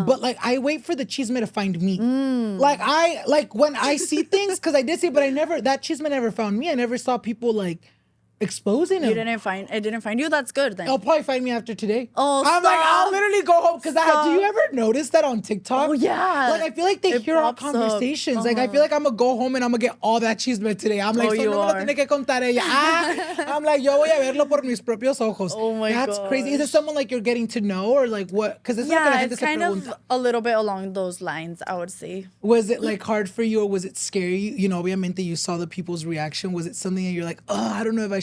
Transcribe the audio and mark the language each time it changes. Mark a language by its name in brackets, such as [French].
[English] But, like, I wait for the chisme to find me. Like, when I see things, because I did see, but that chisme never found me. I never saw people, like, exposing him. It didn't find you? That's good, then. It'll probably find me after today. Oh, I'm like, I'll literally go home. Because do you ever notice that on TikTok? Oh, yeah. Like, I feel like they hear our conversations. Like, I feel like I'm going to go home and I'm going to get all that chisme today. I'm like, you [Spanish] no me lo tiene que contar ella. [English] I'm like, [Spanish] yo voy a verlo por mis propios ojos. [English] Oh, my God. That's crazy. Is it someone, like, you're getting to know? Or, like, what? Because it's kind of a little bit along those lines, I would say. Was it, like, hard for you, or was it scary? You know, obviamente you saw the people's reaction. Was it something that you're like, oh, I don't know if I